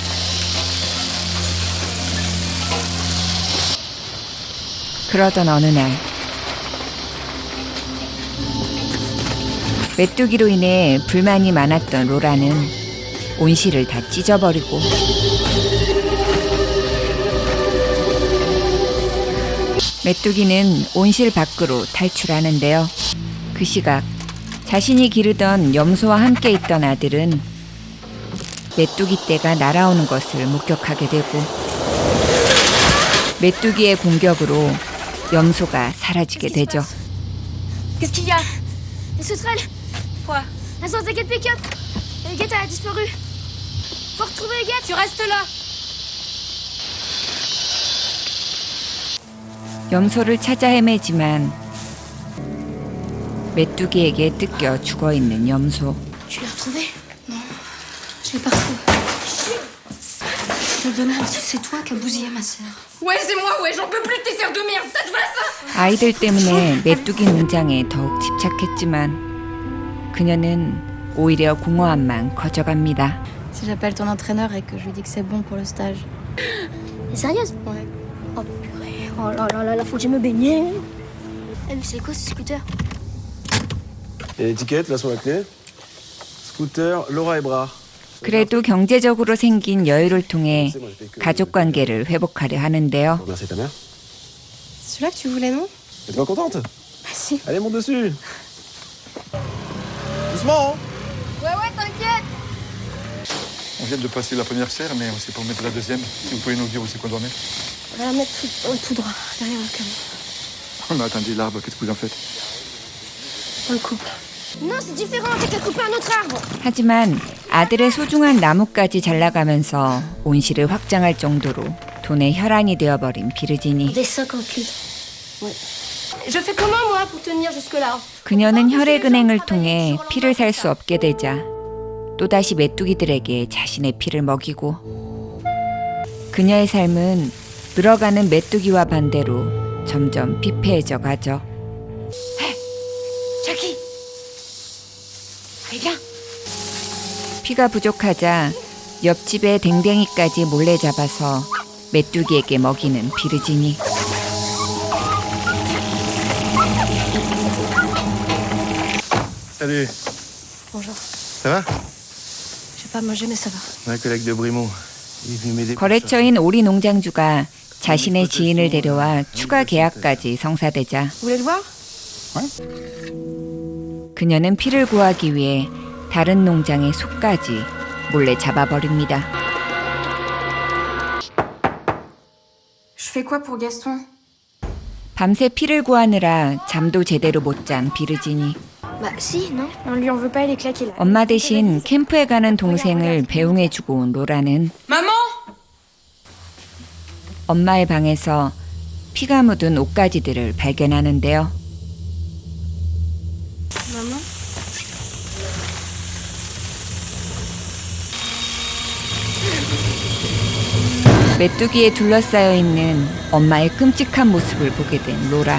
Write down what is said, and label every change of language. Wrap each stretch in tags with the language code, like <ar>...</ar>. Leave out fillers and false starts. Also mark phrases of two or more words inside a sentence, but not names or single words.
<ko>그러던 어느 날 메뚜기로 인해 불만이 많았던 로라는 온실을 다 찢어버리고 메뚜기는 온실 밖으로 탈출하는데요. 그 시각 자신이 기르던 염소와 함께 있던 아들은 메뚜기 떼가 날아오는 것을 목격하게 되고 메뚜기의 공격으로 염소가 사라지게 되죠.</ko> <fr>Qu'est-ce qu'il y a? Les sauterelles. Quoi? Elles sont attaquées de pick-up. Et Huguette a disparu. Faut retrouver Huguette. Tu restes là.</fr> <ko>염소를 찾아 헤매지만 메뚜기에게 뜯겨 죽어있는 염소.</ko> <fr>Tu l'as retrouvé? Non, je l'ai pas retrouvé. Je te le demande, c'est toi qui as bousillé ma sœur. Ouais, c'est moi, ouais, j'en peux plus de tes sœurs de merde, ça te va ça?</fr> <ko>아이들 때문에 메뚜기 농장에 더욱 집착했지만 그녀는 오히려 공허함만 커져갑니다.</ko> <fr>Si j'appelle ton entraîneur et que je lui dis que c'est bon pour le stage. T'es sérieuse? Ouais. Oh purée. Oh là là là là, faut que je me baigne. Eh, mais c'est quoi ce scooter? Et l'étiquette, là, sur la clé. Scooter, Laura Ebrard.</fr> <ko>그래도 경제적으로 생긴 여유를 통해 가족 관계를 회복하려 하는데요.</ko> <fr>Remercier ta mère. Celui-là que tu voulais, non? T'es pas contente? Bah si. Allez, monte dessus. Doucement, hein. Ouais, t'inquiète. On vient de passer la première serre, mais c'est pour mettre la deuxième. Si vous pouvez nous dire où c'est qu'on doit mettre. On va la mettre tout droit, derrière le camion. On a attendu l'arbre, qu'est-ce que vous en faites? On le coupe. Non, c'est différent, t'as qu'à couper un autre arbre.</fr> <ko>하지만 아들의 소중한 나무까지 잘라가면서 온실을 확장할 정도로 돈의 혈안이 되어버린 비르지니.</ko> <fr>Des 58. Ouais. Je fais comment, moi, pour tenir jusque-là?</fr> <ko>그녀는 혈액은행을 통해 피를 살 수 없게 되자 또다시 메뚜기들에게 자신의 피를 먹이고 그녀의 삶은 늘어가는 메뚜기와 반대로 점점 피폐해져 가죠.</ko> <fr>Jackie. Allez, viens.</fr> <ko>피가 부족하자 옆집의 댕댕이까지 몰래 잡아서 메뚜기에게 먹이는 비르지니.</ko> <fr>Salut. Bonjour. Ça va? J'ai pas mangé, mais ça va. Un collègue de Brimont. Il est venu m'aider.</fr> <ko>거래처인 오리 농장주가 자신의 지인을 데려와 추가 계약까지 성사되자</ko> <fr>Vous voulez le voir?</fr> <ko>그녀는 피를 구하기 위해 다른 농장의 소까지 몰래 잡아버립니다.</ko> <fr>Je fais quoi pour Gaston?</fr> <ko>밤새 피를 구하느라 잠도 제대로 못 잔 비르지니.</ko> <fr>Bah si, non. On lui en veut pas, il est claqué là.</fr> <ko>엄마 대신 캠프에 가는 동생을 배웅해주고 온 로라는</ko> <fr>Maman?</fr> <ko>엄마의 방에서 피가 묻은 옷가지들을 발견하는데요.</ko> <fr>Maman?</fr> <ko>메뚜기에 둘러싸여 있는 엄마의 끔찍한 모습을 보게 된 로라.</ko>